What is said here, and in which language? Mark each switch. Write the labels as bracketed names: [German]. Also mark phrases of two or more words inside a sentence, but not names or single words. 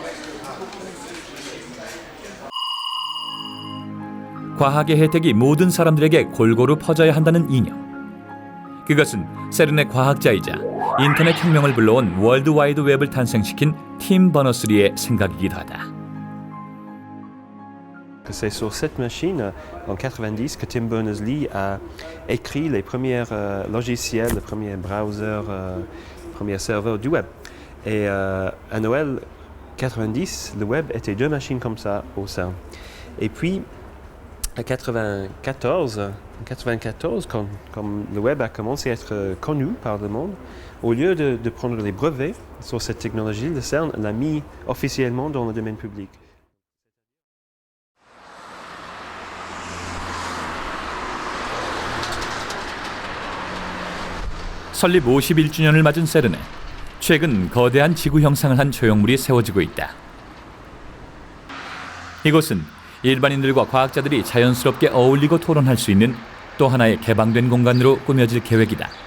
[Korean] 과학의 혜택이 모든 사람들에게 골고루 퍼져야 한다는 이념. 그것은 세른의 과학자이자 인터넷 혁명을 불러온 월드와이드 웹을 탄생시킨 팀 버너스리의 생각이기도 하다. [French] C'est sur cette machine, en 90, que Tim Berners-Lee a écrit les premiers logiciels, les premiers browsers, les premiers serveurs du web. Et à Noël 90, le web était deux machines comme ça au CERN. Et puis, en 94, quand le web a commencé à être connu par le monde, au lieu de prendre les brevets sur cette technologie, le CERN l'a mis officiellement dans le domaine public. [Korean] 설립 51주년을 맞은 세르네. 최근 거대한 지구 형상을 한 조형물이 세워지고 있다. 이곳은 일반인들과 과학자들이 자연스럽게 어울리고 토론할 수 있는 또 하나의 개방된 공간으로 꾸며질 계획이다.